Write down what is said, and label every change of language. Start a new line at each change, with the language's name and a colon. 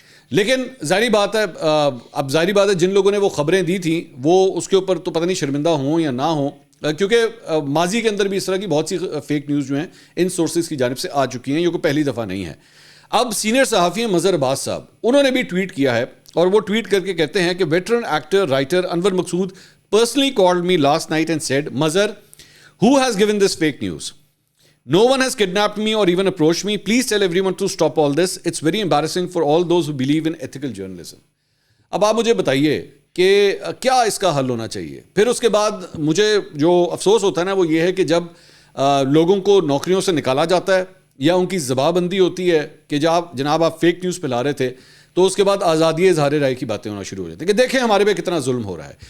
Urdu: لیکن ظاہری بات ہے جن لوگوں نے وہ خبریں دی تھیں وہ اس کے اوپر تو پتہ نہیں شرمندہ ہوں یا نہ ہوں, کیونکہ ماضی کے اندر بھی اس طرح کی بہت سی فیک نیوز جو ہیں ان سورسز کی جانب سے آ چکی ہیں, یہ کوئی پہلی دفعہ نہیں ہے. اب سینئر صحافی ہیں مظہر عباس صاحب, انہوں نے بھی ٹویٹ کیا ہے, اور وہ ٹویٹ کر کے کہتے ہیں کہ veteran actor writer Anwar Maqsood
English: personally called me last night and said, Mazhar, who has given this fake news? No one has kidnapped me or even approached me. Please tell everyone to stop all this. It's very embarrassing for all those who believe in ethical journalism.
Urdu: اب آپ مجھے بتائیے کہ کیا اس کا حل ہونا چاہیے. پھر اس کے بعد مجھے جو افسوس ہوتا ہے نا وہ یہ ہے کہ جب لوگوں کو نوکریوں سے نکالا جاتا ہے یا ان کی ضبط بندی ہوتی ہے کہ جناب آپ فیک نیوز پھیلا رہے تھے, تو اس کے بعد آزادی اظہار رائے کی باتیں ہونا شروع ہو جاتی ہیں کہ دیکھیں ہمارے پہ کتنا ظلم ہو رہا ہے.